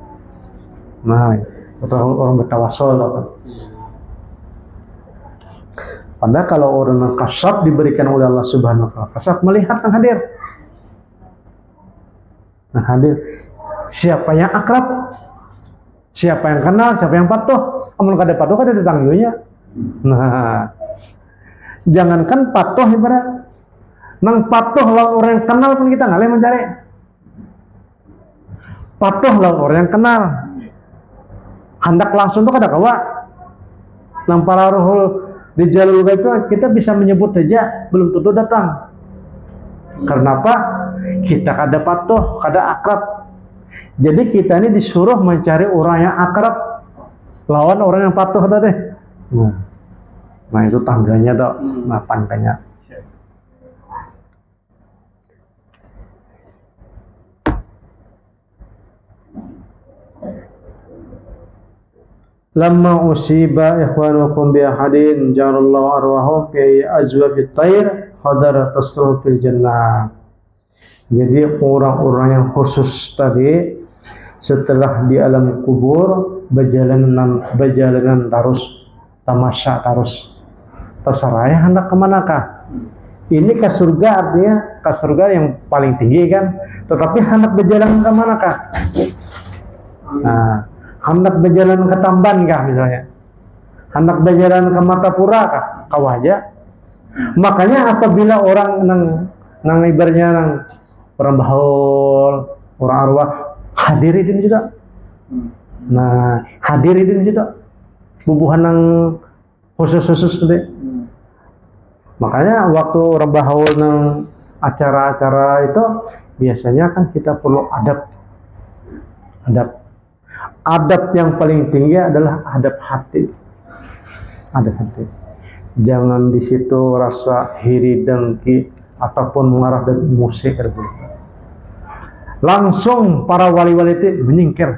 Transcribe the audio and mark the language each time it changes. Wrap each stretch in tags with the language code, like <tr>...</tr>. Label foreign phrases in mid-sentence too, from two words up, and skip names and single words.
<id>Nah, orang bertawasul apa. Padahal kalau orang kasab diberikan oleh Allah</id> <ar>سبحانه وتعالى,</ar> <id>kasab melihat yang hadir. Nah, hadir siapa yang akrab, siapa yang kenal, siapa yang patuh.</id> <bjn>Amun kada patuh kada datang nya. Nah, jangankan patuh ibarat nang patuh lawan orang yang kenal pun kita ngalih mencari. Patuh lawan orang yang kenal, hendak langsung tuh kada kawa.</bjn> <id>Nang para ruhul di jalur itu kita bisa menyebut saja belum tentu datang. Karena apa? Kita kada patuh, kada akrab. Jadi kita ini disuruh mencari orang yang akrab lawan orang yang patuh tadi. Nah, itu tangganya tuh, nah pantainya.</id> <ar>لما أصيب إخوانكم بأحد جعل الله أرواحهم في أجواف الطير خضر تسرح في الجنة.</ar> <id>Jadi orang-orang yang khusus tadi setelah di alam kubur berjalanan terus, tamasya terus, terserah hendak kemanakah. Ini ke surga, artinya ke surga yang paling tinggi kan, tetapi hendak berjalan kemanakah. Nah, hendak berjalan ke Tamban kah misalnya, hendak berjalan ke Martapura kah, kau aja. Makanya apabila orang nang ibaratnya nang orang bahaul, orang arwah hadirin juga.</id> <bjn>Nah, hadirin juga bubuhan nang khusus-khusus tadi.</bjn> <id>Makanya waktu orang bahaul nang acara-acara itu biasanya kan kita perlu adab. Adab yang paling tinggi adalah adab hati. Adab hati. Jangan di situ rasa hiri dengki ataupun mengarah dan musik. Langsung para wali-wali itu menyingkir.</id>